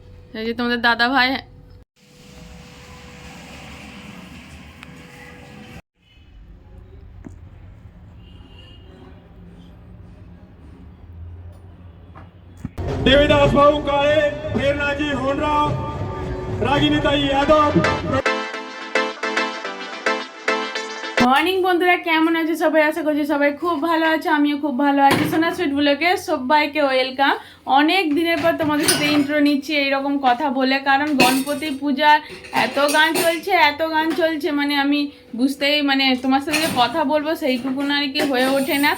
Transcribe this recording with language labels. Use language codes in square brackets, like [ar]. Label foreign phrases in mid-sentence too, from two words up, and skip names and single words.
[bn] এই যে তোমাদের দাদা ভাই [mr] देवीदास भाऊ काळे, प्रेरणाजी होनराव, रागिनीताई यादव। [bn] মর্নিং বন্ধুরা, কেমন আছে সবাই? আশা করছি সবাই খুব ভালো আছে, আমিও খুব ভালো আছি। সোনা সুইট ব্লগে সবাইকে ওয়েলকাম। অনেক দিনের পর তোমাদের সাথে ইন্ট্রো নিচ্ছি এইরকম কথা বলে, কারণ গণপতি পূজার এত গান চলছে মানে আমি বুঝতেই মানে তোমার সাথে যে কথা বলবো সেইটুকু আর কি হয়ে ওঠে না।